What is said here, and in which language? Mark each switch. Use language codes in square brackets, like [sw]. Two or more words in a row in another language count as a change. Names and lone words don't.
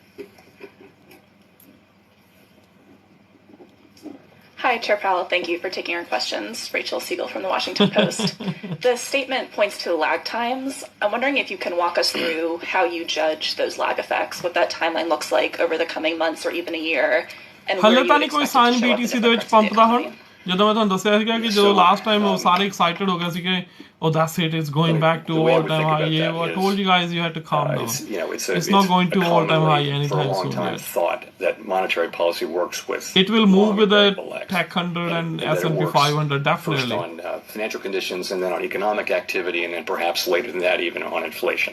[en] Hi, Chair Powell. Thank you for taking our questions. Rachel Siegel from the Washington Post. The statement points to lag times. I'm wondering if you can walk us through how you judge those lag effects, what that timeline looks like over the coming months or even a year, and where [pa] हाले [en] you [pa] ਤਾਂ [en] would [pa] ਨਹੀਂ ਕੋਈ [en] expect it sign to show up in BTC different [pa] ਦੇ ਵਿੱਚ [en] parts of the [pa] ਪੰਪ ਦਾ ਹੁਣ [en] economy. [pa] ਜਦੋਂ ਮੈਂ ਤੁਹਾਨੂੰ ਦੱਸਿਆ ਸੀਗਾ ਕਿ ਜਦੋਂ [en] last time [pa] ਉਹ ਸਾਰੇ ਐਕਸਾਈਟਡ ਹੋ ਗਏ ਸੀ ਕਿ [en] oh that's it, it's going back to The way I all would time think high. about Yeah, that I told you guys you had to calm down. It's not going to all time high for a anytime long soon time yet. thought that monetary policy works with It will move long with the variable X, Tech 100 and that it S&P works 500 definitely. First on financial conditions, and then on economic activity, and then perhaps later than that even on inflation.